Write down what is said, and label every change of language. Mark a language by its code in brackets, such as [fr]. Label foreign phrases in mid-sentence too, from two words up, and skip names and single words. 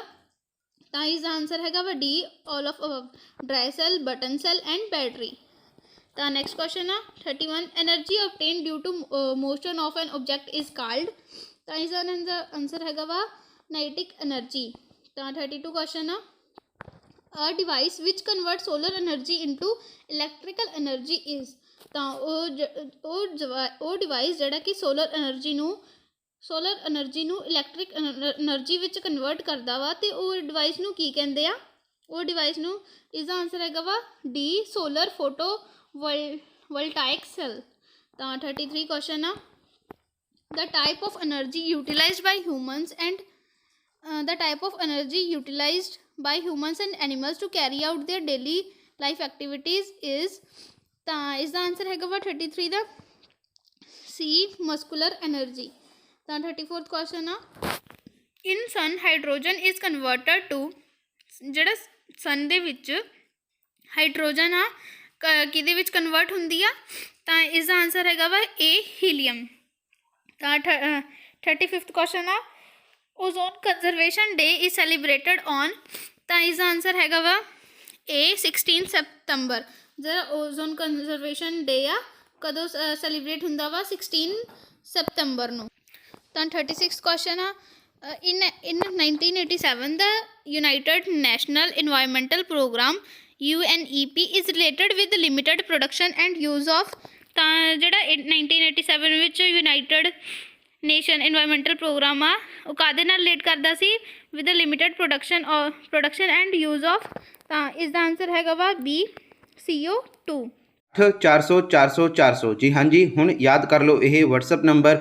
[pa] ਤਾਂ ਇਸ ਦਾ ਆਨਸਰ ਹੈਗਾ ਵਾ ਡੀ, [en] all of above, dry cell, button cell and battery. ਤਾਂ next question ਆ 31, energy obtained due to motion of an object is called. [pa] ਤਾਂ ਇਸ ਦਾ ਆਨਸਰ ਹੈਗਾ ਵਾ [en] kinetic energy. [pa] ਤਾਂ 32 ਕੁਐਸਚਨ ਆ, [en] a device which converts solar energy into electrical energy is। [pa] ਤਾਂ ਉਹ ਡਿਵਾਈਸ ਜਿਹੜਾ ਕਿ [en] solar energy [pa] ਨੂੰ [en] electric energy [pa] ਵਿੱਚ ਕਨਵਰਟ ਕਰਦਾ ਵਾ ਤੇ ਉਹ ਡਿਵਾਈਸ ਨੂੰ ਕੀ ਕਹਿੰਦੇ ਆ? ਉਹ ਡਿਵਾਈਸ ਨੂੰ, ਇਸ ਦਾ ਆਨਸਰ ਹੈਗਾ ਵਾ ਡੀ, [en] solar photo voltaic cell. [pa] ਤਾਂ 33 ਕੁਐਸਚਨ ਆ, [en] the type of energy utilized by humans and animals to carry out their daily life activities is। [pa] ਤਾਂ ਇਸ ਦਾ ਆਨਸਰ ਹੈਗਾ ਵਾ 33 ਦਾ ਸੀ, [en] muscular energy. ਤਾਂ 34th ਕੁਐਸਚਨ ਆ, in sun hydrogen is converted to. [pa] ਜਿਹੜਾ ਸਨ ਦੇ ਵਿੱਚ ਹਾਈਡਰੋਜਨ ਆ ਕਿਹਦੇ ਵਿੱਚ ਕਨਵਰਟ ਹੁੰਦੀ ਆ? ਤਾਂ ਇਸ ਦਾ ਆਨਸਰ ਹੈਗਾ ਵਾ ਏ, ਹੀਲੀਅਮ। [en] ਤਾਂ 35th ਕੁਐਸਚਨ ਆ, ozone conservation day is celebrated on. [pa] ਤਾਂ ਇਸ ਦਾ ਆਨਸਰ ਹੈਗਾ ਵਾ A 16 ਸਤੰਬਰ ਜਿਹੜਾ [en] ozone conservation day [pa] ਆ ਕਦੋਂ ਸੈਲੀਬ੍ਰੇਟ ਹੁੰਦਾ ਵਾ 16 ਸਤੰਬਰ ਨੂੰ। [en] ਤਾਂ 36 ਕੁਐਸਚਨ ਆ in 1987 the United National Environmental Program UNEP is related with limited production and use of [pa] ਤਾਂ ਜਿਹੜਾ 1987 ਵਿੱਚ ਯੂਨਾਈਟਡ ਨੇਸ਼ਨ ਇਨਵਾਇਰਮੈਂਟਲ ਪ੍ਰੋਗਰਾਮ ਆ ਉਹ ਕਾਹਦੇ ਨਾਲ ਰਿਲੇਟ ਕਰਦਾ ਸੀ [en] with limited production and use of. [pa] ਤਾਂ ਇਸ ਦਾ ਆਨਸਰ ਹੈਗਾ ਵਾ ਬੀ CO2। 400 400 400 ਜੀ ਹਾਂਜੀ, ਹੁਣ ਯਾਦ ਕਰ ਲਓ ਇਹ WhatsApp ਨੰਬਰ।